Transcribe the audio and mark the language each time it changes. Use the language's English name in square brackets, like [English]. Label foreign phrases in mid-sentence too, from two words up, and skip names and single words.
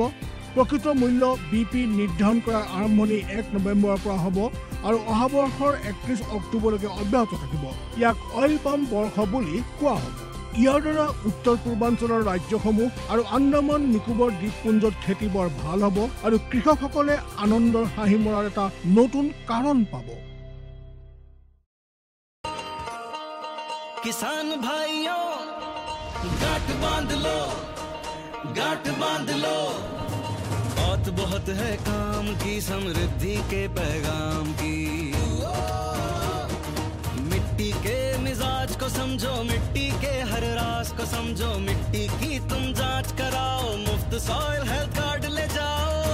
[Assamese] প্ৰকৃত মূল্য BP নিৰ্ধাৰণ কৰাৰ আৰম্ভণি 1 নৱেম্বৰৰ পৰা হ'ব আৰু অহা বৰ্ষৰ 31 অক্টোবৰলৈকে অব্যাহত থাকিব। ইয়াক [English] oil palm [Assamese] বৰ্ষ বুলি কোৱা হ'ব। ইয়াৰ দ্বাৰা উত্তৰ পূৰ্বাঞ্চলৰ ৰাজ্যসমূহ আৰু আন্দামান নিকোবৰ দ্বীপপুঞ্জত খেতি বৰ ভাল হ'ব আৰু কৃষকসকলে আনন্দৰ হাঁহি মৰাৰ এটা নতুন কাৰণ পাব। [Hindi] किसान भाइयों गांठ बांध लो, गांठ बांध लो, बहुत है काम की, समृद्धि के पैगाम की, मिट्टी के समझो, मिट्टी के हर राज को समझो, मिट्टी की तुम जांच कराओ, मुफ्त [English] soil health card [Hindi] ले जाओ।